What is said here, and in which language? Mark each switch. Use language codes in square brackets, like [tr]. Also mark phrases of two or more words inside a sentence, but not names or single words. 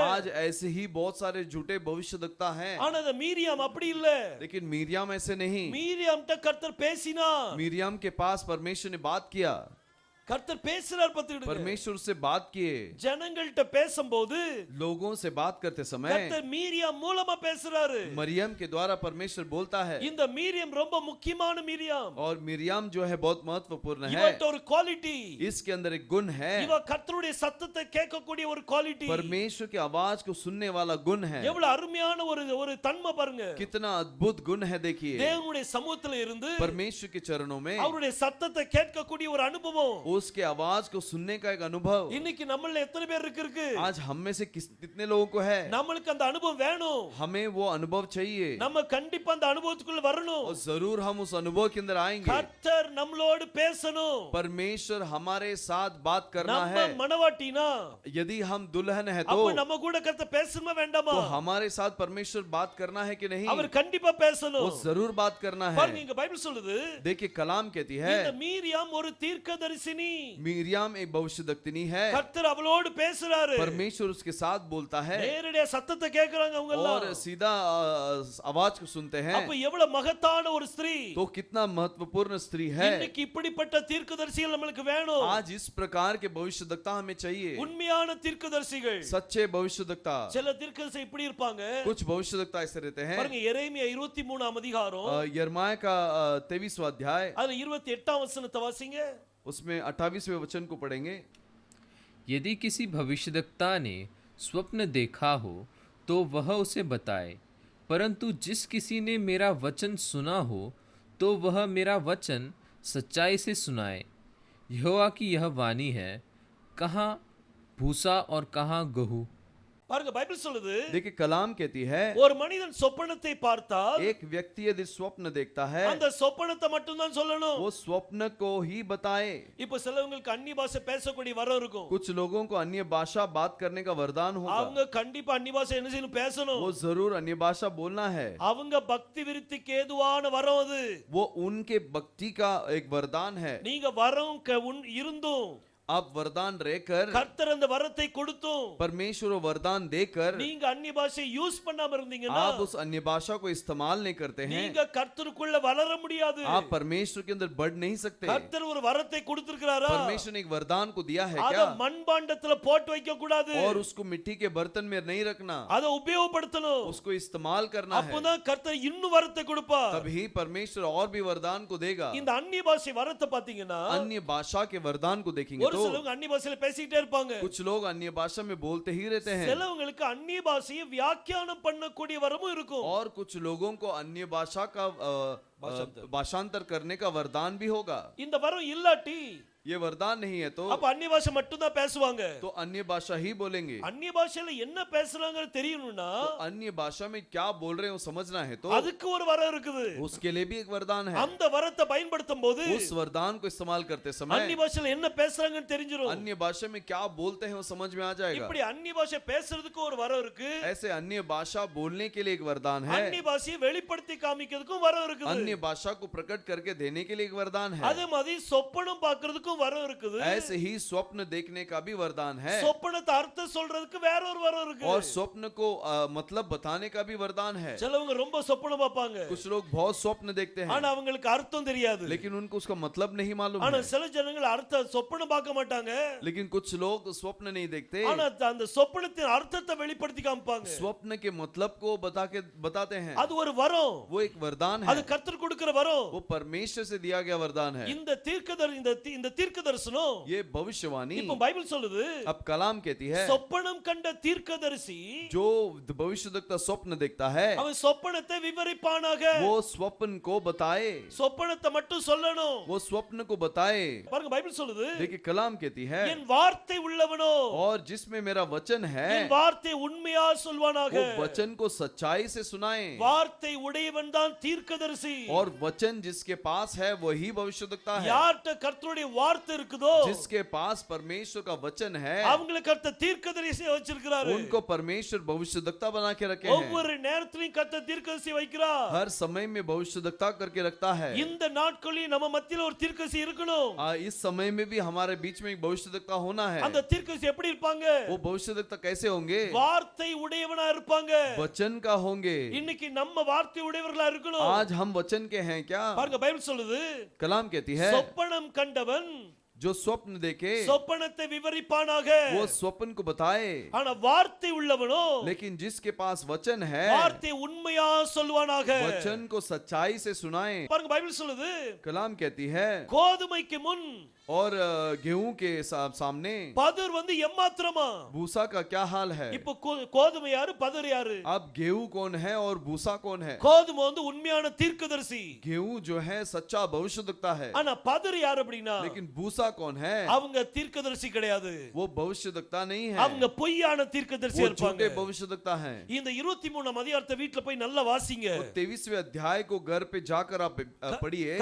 [hi] आज ऐसे ही बहुत सारे झूठे भविष्यद्वक्ता हैं। [ta] ஆனா அந்த மீரியாம் அப்படி இல்ல. [hi] लेकिन मिर्याम ऐसे नहीं। [ta] மீரியாம்ட்ட கர்த்தர் பேசினார். [hi] मिर्याम के पास परमेश्वर ने बात किया, [ta] கர்த்தர் பேசுறார் பார்த்துக்கிடுங்க. [hi] परमेश्वर से बात किए। [ta] ஜனங்கள்ட்ட பேசும்போது [hi] लोगों से बात करते समय [ta] கர்த்தர் மீரியாம் மூலமா பேசுறாரு. [hi] मरियम के द्वारा परमेश्वर बोलता है। [ta] இந்த மீரியாம் ரொம்ப முக்கியமான மீரியாம். [hi] और मिर्याम जो है बहुत महत्वपूर्ण है। [ta] இவட்ட ஒரு குவாலிட்டி, [hi] इसके अंदर एक गुण है, [ta] இவ கர்த்தருடைய சத்தத்தை கேட்கக்கூடிய ஒரு குவாலிட்டி, [hi] परमेश्वर की आवाज को सुनने वाला गुण है। [ta] எவ்வளவு அருமையான ஒரு தன்மை பாருங்க. [hi] कितना अद्भुत गुण है देखिए। [ta] தேவனுடைய சமூகத்துல இருந்து [hi] परमेश्वर के चरणों में [ta] அவருடைய சத்தத்தை கேட்கக்கூடிய ஒரு அனுபவம், [hi] उसके आवाज को सुनने का एक अनुभव। [ta] இன்னைக்கு நம்மள எத்தனை பேர் இருக்கு? [hi] आज हम में से कितने लोगों को है? [ta] நம்மளுக்கு அந்த அனுபவம் வேணும். [hi] हमें वो अनुभव चाहिए, [ta] நம்ம கண்டிப்பா அந்த அனுபவத்துக்குள்ள வரணும். [hi] और जरूर हम उस अनुभव के अंदर आएंगे। [ta] கர்த்தர் நம்மளோடு பேசணும். [hi] परमेश्वर हमारे साथ बात करना [ta] நம்ம [hi] है। [ta] மணவாட்டினா, [hi] यदि हम दुल्हन है [ta] அப்ப [hi] तो [ta] நம்ம கூட கர்த்தர் பேசணுமா வேண்டாமா? [hi] हमारे साथ परमेश्वर बात करना है कि नहीं? [ta] அவர் கண்டிப்பா பேசணும். [hi] वो जरूर बात करना है। [ta] பாருங்க, இங்க பைபிள் சொல்லுது, [hi] देखिए कलाम कहती है, [ta] இந்த மீரியாம் ஒரு தீர்க்கதரிசினி. [hi] मिर्याम एक भविष्यद्वक्तिनी है। [ta] கர்த்தர் அவளோடு பேசுறாரு. [hi] परमेश्वर उसके साथ बोलता है, [ta] நேரடியா சத்தத்தை கேக்குறாங்க அவங்க எல்லாம். [hi] और सीधा आवाज को सुनते हैं। [ta] அப்ப எவ்வளவு மகத்தான ஒரு ஸ்திரீ. [hi] तो कितना महत्वपूर्ण स्त्री है। [ta] இன்னைக்கு இப்படிப்பட்ட தீர்க்கதரிசிகள் நமக்கு வேணும். [hi] आज इस प्रकार के भविष्यद्वक्ता हमें चाहिए। [ta] உண்மையான தீர்க்கதரிசிகள். [hi] सच्चे भविष्यद्वक्ता। [ta] சில தீர்க்கதரிசி இப்படி இருப்பாங்க. [hi] कुछ भविष्यद्वक्ता ऐसे रहते हैं। [ta] பாருங்க, எரேமியா 23ஆம் அதிகாரம், [hi] यिर्मयाह का 23वां अध्याय, [ta] அதுல 28ஆம் வசனத்தை வாசிங்க. [hi] उसमें 28वें वचन को पढ़ेंगे। यदि किसी भविष्यद्वक्ता ने स्वप्न देखा हो तो वह उसे बताए, परंतु जिस किसी ने मेरा वचन सुना हो तो वह मेरा वचन सच्चाई से सुनाए। यहोवा की यह वाणी है, कहाँ भूसा और कहाँ गहू। [ta] பாருங்க, பைபிள் சொல்லுது, [hi] देखिए कलाम कहती है, [ta] ஒரு மனிதன் சொப்பனத்தை பார்த்தால் [hi] एक व्यक्ति यदि स्वप्न देखता है, [ta] அந்த சொப்பனத்தை மட்டும் தான் சொல்லணும். [hi] वो स्वप्न को ही बताए। [ta] இப்ப சிலவங்களுக்கு அந்நிய பாஷை பேசக்கூடிய வரம் இருக்கும். [hi] कुछ लोगों को अन्य भाषा बात करने का वरदान होगा। [ta] அவங்க கண்டிப்பா அந்நிய பாஷை என்ன செய்யணும்? பேசணும். [hi] वो जरूर अन्य भाषा बोलना है। [ta] அவங்க பக்தி விருத்திக்கு ஏதுவான வரம் அது. [hi] वो उनके भक्ति का एक वरदान है। [ta] நீங்க வரம் இருந்தும் [hi] आप वरदान रहकर, [ta] கர்த்தர் அந்த வரத்தை கொடுத்தும் [hi] परमेश्वर वो वरदान देकर [ta] நீங்க அந்நிய பாஷை யூஸ் பண்ணாம இருந்தீங்கன்னா [hi] आप उस अन्य भाषा को इस्तेमाल नहीं करते हैं, [ta] நீங்க கர்த்தருக்குள்ள வளர முடியாது. [hi] आप परमेश्वर के अंदर बढ़ नहीं सकते। [ta] கர்த்தர் ஒரு வரத்தை கொடுத்திருக்கிறாரா? [hi] परमेश्वर ने एक वरदान को दिया है [ta] அத [hi] क्या, [ta] மண்பாண்டத்துல போட்டு வைக்க கூடாது. [hi] और उसको मिट्टी के बर्तन में नहीं रखना, [ta] அத உபயோகப்படுத்தணும். [hi] उसको इस्तेमाल करना है, [ta] அப்பதான் கர்த்தர் இன்னும் வரத்தை கொடுப்பார். [hi] तभी परमेश्वर और भी वरदान को देगा। [ta] இந்த அந்நிய பாஷை வரத்தை பாத்தீங்கன்னா [hi] अन्य भाषा के वरदान को देखेंगे [ta] ஒரு [hi] तो [ta] சிலவங்க அந்நிய பாஷையில பேசிட்டே இருப்பாங்க. [hi] कुछ लोग अन्य भाषा में बोलते ही रहते हैं, [ta] சிலவங்களுக்கு அந்நிய பாஷையை வியாக்கியானம் பண்ணக்கூடிய வரமும் இருக்கும். [hi] और कुछ लोगों को अन्य भाषा का भाषांतर करने का वरदान भी होगा। [ta] இந்த வரம் இல்லாட்டி [hi] ये वरदान नहीं है तो [ta] அப்ப அந்நிய பாஷை மட்டும் தான் பேசுவாங்க. [hi] तो अन्य भाषा ही बोलेंगे। [ta] அந்நிய பாஷையில என்ன பேசுறாங்கன்னு தெரியணும்னா [hi] तो अन्य भाषा में क्या बोल रहे हो समझना है तो [ta] அதுக்கு ஒரு வரம் இருக்குது. [hi] उसके लिए भी एक वरदान है। [ta] அந்த வரத்தை பயன்படுத்தும் போது [hi] उस वरदान को इस्तेमाल करते [ta] அந்நிய [hi] समय [ta] பாஷையில என்ன பேசுறாங்கன்னு தெரிஞ்சிரும். [hi] अन्य भाषा में क्या बोलते हैं वो समझ में आ जाएगा। [ta] இப்படி அந்நிய பாஷை பேசுறதுக்கு ஒரு வரம் இருக்கு. [hi] ऐसे अन्य भाषा बोलने के लिए एक वरदान है, [ta] அந்நிய பாஷையை வெளிப்படுத்தி காமிக்கிறதுக்கும் வரம் இருக்குது. [hi] अन्य भाषा को प्रकट करके देने के लिए एक वरदान है। [ta] அதே மாதிரி சொப்பனம் பார்க்கிறதுக்கும் வரம் இருக்குது. [hi] ऐसे ही स्वप्न देखने का भी वरदान है, [ta] சொப்பனத்தை அர்த்தம் சொல்றதுக்கு வேற ஒரு வரம் இருக்கு. [hi] और स्वप्न को मतलब बताने का भी वरदान है। [ta] சிலவங்க ரொம்ப சொப்பனம் பார்ப்பாங்க, [hi] कुछ लोग बहुत स्वप्न देखते हैं [ta] ஆனா அவங்களுக்கு அர்த்தம் தெரியாது. [hi] लेकिन उनको उसका मतलब नहीं मालूम [ta] ஆனா [hi] है। [ta] சில ஜனங்கள் அர்த்த சொப்பனம் பார்க்க மாட்டாங்க, [hi] लेकिन कुछ लोग स्वप्न नहीं देखते, [ta] ஆனா அந்த சொப்பனத்தின் அர்த்தத்தை வெளிப்படுத்தி காமிப்பாங்க. [hi] स्वप्न के मतलब को बताते हैं। [ta] அது ஒரு வரம், [hi] वो एक वरदान [ta] அது [hi] है, [ta] கர்த்தர் கொடுக்கிற வரம். [hi] वो परमेश्वर से दिया गया वरदान है। [ta] இந்த தீர்க்க தரிசனம் [hi] ये भविष्यवाणी [ta] இப்போ பைபிள் சொல்லுது, [hi] अब कलाम कहती है, [ta] சொப்பனம் கண்ட தீர்க்கதரிசி [hi] जो भविष्यद्वक्ता स्वप्न देखता है [ta] அவன் சொப்பனத்தை விவரிப்பானாக. [hi] वो स्वप्न को बताए, [ta] சொப்பனத்தை மட்டும் சொல்லணும். [hi] वो स्वप्न को बताए। [ta] பாருங்க பைபிள் சொல்லுது, [hi] देखिए कलाम कहती है, [ta] என் வார்த்தை உள்ளவனோ [hi] और जिसमें मेरा वचन है [ta] என் வார்த்தை உண்மையா சொல்வானாக. [hi] वो वचन को सच्चाई से सुनाए, [ta] வார்த்தை உடையவன் தான் தீர்க்கதரிசி. [hi] और वचन जिसके पास है वही भविष्यद्वक्ता है। [ta] யார்ட்ட கர்த்தருடைய வார்த்தை இருக்குதோ [hi] जिसके पास परमेश्वर का वचन है [ta] அவங்களுக்கு கர்த்தர் தீர்க்கதரிசியை வச்சிருக்கிறாரு. [hi] उनको परमेश्वर भविष्यद्वक्ता बना के रखे हैं। [ta] ஒவ்வொரு நேரத்திலும் கர்த்தர் தீர்க்கதரிசி வைக்கிறார். [hi] हर समय में भविष्यद्वक्ता करके रखता है। [ta] இந்த நாட்களில் நம்ம மத்தியில ஒரு தீர்க்கதரிசி இருக்கணும். [hi] इस समय में भी हमारे बीच में एक भविष्यद्वक्ता होना है। [ta] அந்த தீர்க்கதரிசி எப்படி இருப்பாங்க? [hi] वो भविष्यद्वक्ता कैसे होंगे? [ta] வார்த்தை உடையவனா இருப்பாங்க. [hi] वचन का होंगे। [ta] இன்னைக்கு நம்ம வார்த்தை உடையவர்களா இருக்கணும். [hi] आज हम वचन के हैं क्या? [ta] பாருங்க பைபிள் சொல்லுது, [hi] कलाम कहती है, [ta] சொப்பனம் கண்டவன் [hi] जो स्वप्न देखे [ta] சொப்பனத்தை விவரிப்பானாக. [hi] वो स्वप्न को बताए, [ta] ஆனா வார்த்தை உள்ளவனோ [hi] लेकिन जिसके पास वचन है [ta] வார்த்தை உண்மையா சொல்வானாக. [hi] वचन को सच्चाई से सुनाए। [ta] பாருங்க பைபிள் சொல்லுது, [hi] कलाम कहती है, [ta] கோதுமைக்கு முன் [hi] और गेहूं के सामने [ta] பதர் வந்து எம்மாத்திரமா. [hi] भूसा का क्या हाल है? [ta] இப்போ கோதுமை யாரு, பதர் யாரு? [hi] अब गेहूं कौन है और भूसा कौन है? [ta] கோதுமை வந்து உண்மையான தீர்க்கதரிசி, [hi] गेहूं जो है सच्चा भविष्यद्वक्ता है, [ta] ஆனா பதர் யார் அப்படின்னா [hi] लेकिन भूसा कौन है? [ta] அவங்க தீர்க்கதரிசி கிடையாது, [hi] वो भविष्यद्वक्ता नहीं है, [ta] அவங்க பொய்யான தீர்க்கதரிசி [hi] वो [ta] இருப்பாங்க. [hi] झूठे भविष्यद्वक्ता हैं। [ta] இந்த 23ஆம் அதிகாரத்தை வீட்ல போய் நல்லா வாசிங்க. [hi] 23वें अध्याय को घर पे जाकर आप पढ़िए।